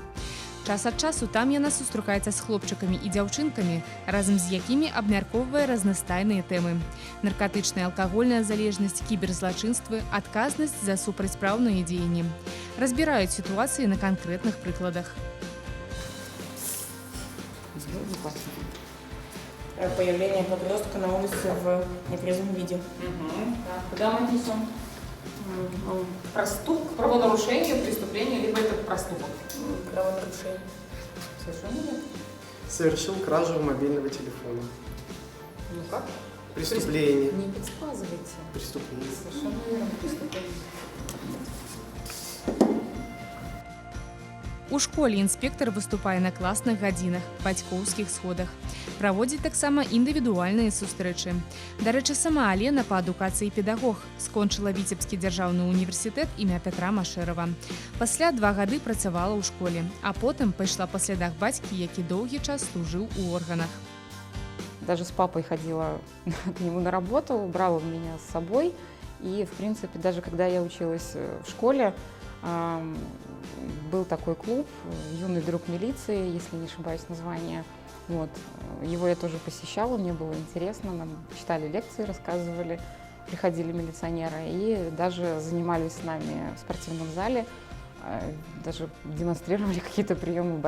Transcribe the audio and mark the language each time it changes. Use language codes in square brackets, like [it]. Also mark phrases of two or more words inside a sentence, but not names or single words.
[be] Час ад часу там яна сустракаецца з хлопчыкамі і дзяўчынкамі, разам з якімі абмяркоўвае разнастайныя тэмы. Наркатычная алкагольная залежнасць, кіберзлачынствы, адказнасць за супрацьпраўныя дзеянні. Разбіраюць сітуацыі на канкрэтных прыкладах. [ru] Появление подростка на улице в нетрезвом виде. Куда мы несем? Правонарушение, преступление, либо это проступок? Правонарушение. Совершенно нет. Совершил кражу мобильного телефона. Ну как? Преступление. Не подсказывайте. Преступление. Совершенно верно, преступление. [be] У школе інспектар выступае на класных гадзінах, бацькоўскіх сходах. Праводзіць таксама індывідуальныя сустрэчы. Дарэчы, сама Алена па адукацыі педагог, скончыла Віцебскі дзяржаўны універсітэт імя Пятра Машэрава. Пасля 2 гады працавала ў школе, а потым пайшла па слядах бацькі, які доўгі час служыў у органах. [ru] Даже с папой ходила к нему на работу, брала меня с собой. И, в принципе, даже когда я училась в школе, был такой клуб «Юный друг милиции», если не ошибаюсь название. Вот. Его я тоже посещала, мне было интересно, нам читали лекции, рассказывали, приходили милиционеры и даже занимались с нами в спортивном зале, даже демонстрировали какие-то приемы борьбы.